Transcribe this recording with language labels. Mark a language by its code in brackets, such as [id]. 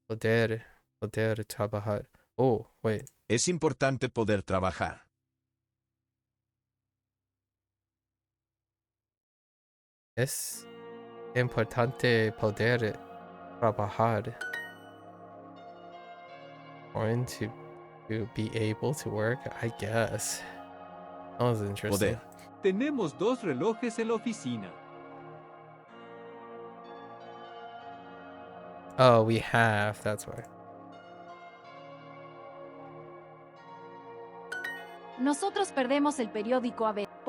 [es] Poder trabajar. [en] Oh, wait. [es] Es importante poder trabajar. Es importante poder trabajar. [en] Or to be able to work, I guess. That was interesting. [es] Poder. Tenemos 2 relojes en la oficina. [en] Oh, we have. That's why. [es] Nosotros perdemos el periódico a ver.